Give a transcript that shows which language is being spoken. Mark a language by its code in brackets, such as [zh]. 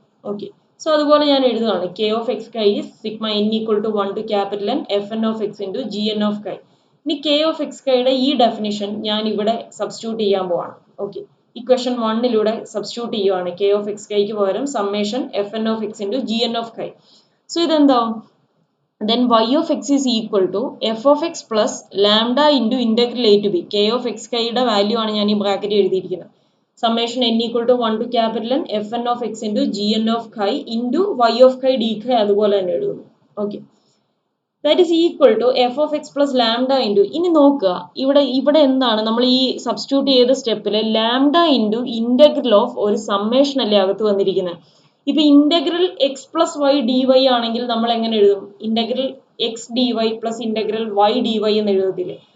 [ml] Okay, so അതുപോലെ ഞാൻ എഴുതുകയാണ്, കെ ഓഫ് എക്സ് കൈ sigma N equal to 1 to capital N F N of X into G N of കൈ. ഇനി K of X കൈയുടെ ഈ ഡെഫിനിഷൻ ഞാൻ ഇവിടെ സബ്സ്റ്റിറ്റ്യൂട്ട് ചെയ്യാൻ പോവാണ്. ഓക്കെ, ഇക്വേഷൻ 1 സബ്സ്റ്റിറ്റ്യൂട്ട് ചെയ്യുവാണ്. കെ ഓഫ് എക്സ് കൈക്ക് പകരം summation F N of X into G N of കൈ. So ഇതെന്താവും, [en] then y of x is equal to f of x plus lambda into integral a to b. [ml] k of x കൈയുടെ value ആണ് ഞാൻ ഈ bracket എഴുതിയിരിക്കുന്നത്. [en] summation n equal to 1 to capital N f n of x into g n of chi into y of chi d chi [ml] അതുപോലെ തന്നെ എഴുതുന്നു. Okay, [en] that is equal to f of x plus lambda into, [ml] ഇനി നോക്കുക ഇവിടെ എന്താണ് നമ്മൾ ഈ substitute ചെയ്ത സ്റ്റെപ്പിൽ ലാംഡ ഇൻറ്റു ഇന്റഗ്രൽ ഓഫ് ഒരു സമ്മേഷൻ അല്ലേ അകത്ത് വന്നിരിക്കുന്നത്. ഇപ്പൊ integral X plus Y D Y ആണെങ്കിൽ നമ്മൾ എങ്ങനെ എഴുതും, integral X D Y plus integral Y D Y എന്ന് എഴുതത്തില്ലേ.